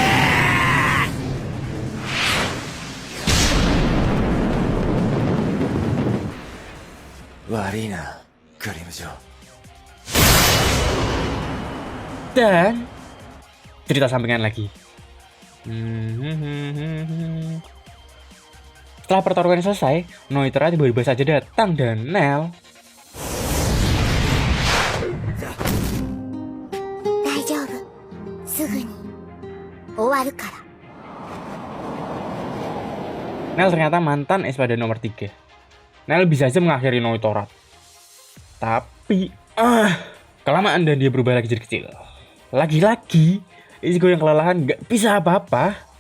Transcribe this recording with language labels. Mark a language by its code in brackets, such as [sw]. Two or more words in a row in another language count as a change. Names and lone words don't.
[ja] Warina, Grimmjow. [id] Dan cerita sampingan lagi. Setelah pertarungan selesai, Noitra tiba-tiba saja datang dan Nel. [ja] 大丈夫すぐに終わるから [id] Nel ternyata mantan Espada nomor 3. Nel bisa saja mengakhiri Noitorat. Tapi, kelamaan dan dia berubah lagi jadi kecil. Lagi-lagi, Ichigo yang kelelahan gak bisa apa-apa.